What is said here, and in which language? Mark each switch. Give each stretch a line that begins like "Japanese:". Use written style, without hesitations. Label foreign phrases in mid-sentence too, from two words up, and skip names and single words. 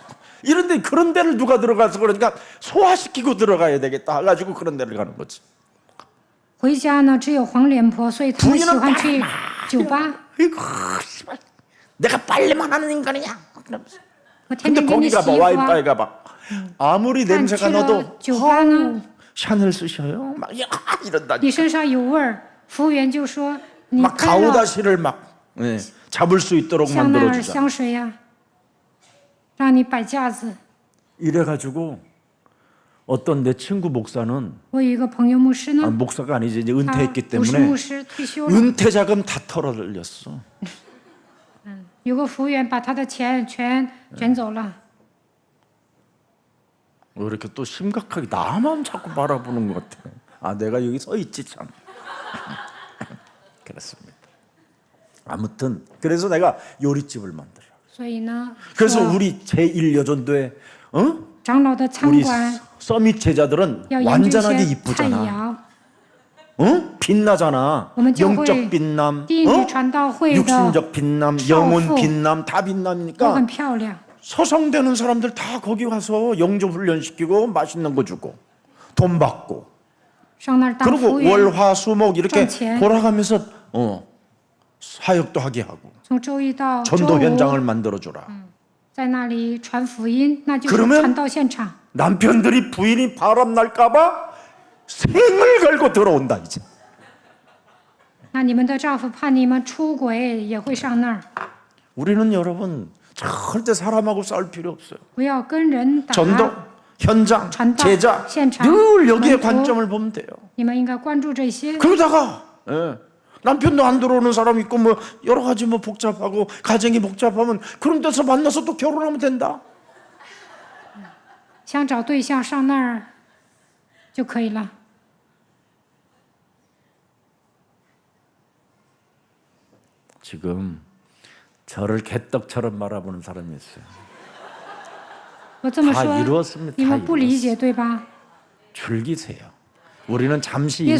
Korean: 이런데 그런 데를 누가 들어가서 그러니까 소화시키고 들어가야 되겠다 해가지고 그런 데를 가는 거지.
Chinese: 回家呢只有黄脸婆，所以他们喜欢去酒吧。
Korean: 이거 씨발 내가 빨래만 하는 인간이냐? 그러면서.
Chinese: 我天
Korean: 근데
Chinese: 天给你
Korean: 거기
Chinese: 洗
Korean: 가봐
Chinese: 衣服啊。
Korean: 와인바에 가봐. 아무리
Chinese: 但
Korean: 냄새가
Chinese: 去了
Korean: 나도
Chinese: 酒吧呢，
Korean: 샤넬 쓰셔요? 막 이런다니.
Chinese: 你身上有味儿，服务员就说你
Korean: 막
Chinese: 喷了
Korean: 가오다시를 막 잡을 수 있도록
Chinese: 香奈儿
Korean: 만들어주자.
Chinese: 香水呀，让你摆架子。
Korean: 이래가지고 어떤 내 친구 목사는
Chinese: 我有一个朋友牧师呢，
Korean: 목사가 아니지 이제
Chinese: 他
Korean: 은퇴했기
Chinese: 不是牧
Korean: 때문에
Chinese: 师，退休了。
Korean: 은퇴 자금 다 털어들렸어. 有个服务员把他的钱全卷走了。 왜 이렇게 또 심각하게 나만 자꾸 바라보는 것 같아. 아 내가 여기 서 있지 참. 그렇습니다. 아무튼 그래서 내가 요리집을 만들어.
Chinese: 所以呢，
Korean: 그래서
Chinese: 说
Korean: 우리 제1여전도에
Chinese: 长老的餐
Korean: 우리
Chinese: 馆
Korean: 서밋 제자들은
Chinese: 要研究
Korean: 완전하게
Chinese: 一些菜
Korean: 이쁘잖아.
Chinese: 肴。
Korean: 빛나잖아.
Chinese: 我们教会
Korean: 영적 빛남,
Chinese: 第一女传道会的
Korean: 육신적 빛남, 영혼 빛남 다
Chinese: 都
Korean: 빛나니까
Chinese: 很漂亮。
Korean: 서성되는 사람들 다 거기 가서 영접 훈련시키고 맛있는 거 주고 돈 받고
Chinese: 上那儿当
Korean: 그리고
Chinese: 服务员，
Korean: 월화수목 이렇게
Chinese: 赚钱
Korean: 돌아가면서 사역도 하게 하고
Chinese: 从周一到周
Korean: 전도
Chinese: 五
Korean: 현장을 만들어 주라.
Chinese: 在那里传福音，那就是
Korean: 그러면
Chinese: 传道现场。
Korean: 남편들이 부인이 바람 날까봐 생을 걸고 들어온다 이제.
Chinese: 那你们的丈夫怕你们出轨，也会上那儿。
Korean: 우리는 여러분 절대 사람하고 싸울 필요 없어요.
Chinese: 不要跟人打。
Korean: 전도, 현장, 전도, 제자 현장, 늘 여기에
Chinese: 門徒
Korean: 관점을 보면 돼요.
Chinese: 你们应该关注这些。
Korean: 그러다가 남편도 안 들어오는 사람 있고 뭐 여러 가지 뭐 복잡하고 가정이 복잡하면 그런 데서 만나서 또 결혼하면 된다.
Chinese: 想找对象上那儿就可以了。
Korean: 지금 저를 개떡처럼 바라보는 사람이 있어요.
Chinese: 我这么
Korean: 다
Chinese: 说，
Korean: 이루었습니다.
Chinese: 你
Korean: 다
Chinese: 们不理
Korean: 이루었어요.
Chinese: 解对吧？
Korean: 즐기세요. 우리는 잠시 이